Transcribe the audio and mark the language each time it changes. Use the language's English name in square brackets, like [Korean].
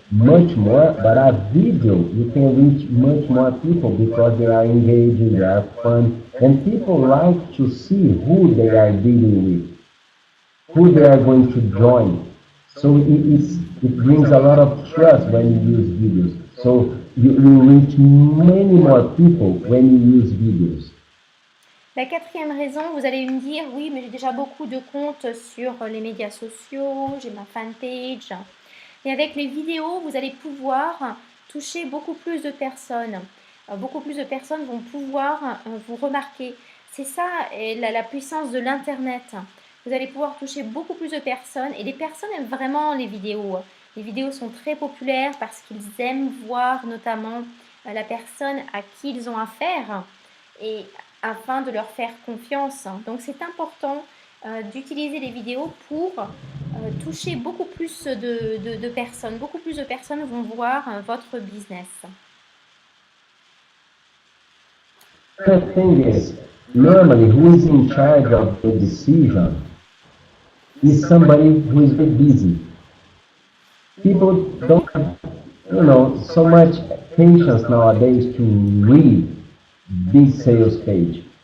[English] much more, but a video, you can reach much more people because they are engaging, they are fun, and people like to see who they are dealing with, who they are going to join. So it brings a lot of trust when you use videos. So you reach many more people when you use videos. [French] La quatrième raison, vous allez me dire, oui, mais j'ai déjà beaucoup de comptes sur les médias sociaux, j'ai ma fanpage. Et avec les vidéos, vous allez pouvoir toucher beaucoup plus de personnes. Beaucoup plus de personnes vont pouvoir vous remarquer. C'est ça la puissance de l'Internet. Vous allez pouvoir toucher beaucoup plus de personnes et les personnes aiment vraiment les vidéos. Les vidéos sont très populaires parce qu'ils aiment voir notamment la personne à qui ils ont affaire et afin de leur faire confiance. Donc c'est important d'utiliser les vidéos pour toucher beaucoup plus de personnes. Beaucoup plus de personnes vont voir votre business. [English] The thing is, normally who is in charge of the decision is somebody who is very busy. People don't have, so much patience nowadays to read big sales page.